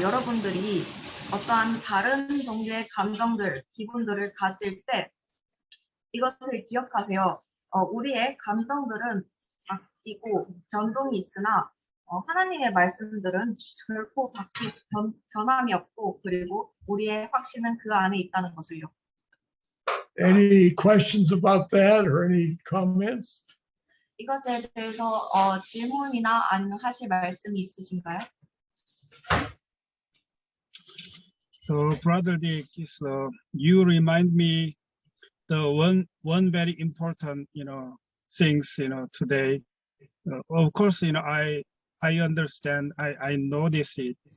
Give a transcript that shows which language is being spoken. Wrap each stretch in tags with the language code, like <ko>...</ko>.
<ko>여러분들이 어떠한 다른 종류의 감정들, 기분들을 가질 때 이것을 기억하세요. 우리의 감정들은 바뀌고 변동이 있으나 하나님의 말씀들은 결코 변함이 없고 그리고 우리의 확신은 그 안에 있다는 것을요.</ko> <en>Any questions about that or any comments?</en> <ko>이것에 대해서 질문이나 아니면 하실 말씀이 있으신가요?</ko> <en>So, Brother Dick, you remind me the one very important, things, today. Of course, I understand, I notice it.</en>